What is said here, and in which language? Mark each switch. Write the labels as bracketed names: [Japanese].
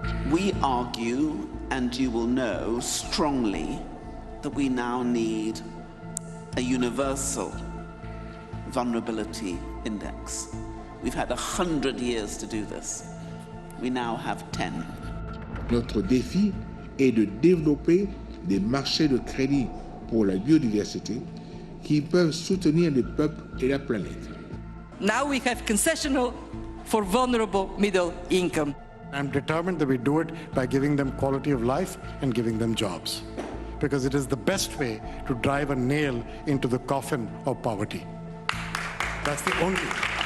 [English] We argue, and you will know strongly, that we now need a universal vulnerability index. We've had 100 years to do this. We now have 10. [French] Notre défi est de développer des marchés de crédit pour la biodiversité qui peuvent soutenir les peuples et la planète. [English] Now we have concessional for vulnerable middle income. I'm determined that we do it by giving them quality of life and giving them jobs, because it is the best way to drive a nail into the coffin of poverty. That's the only way.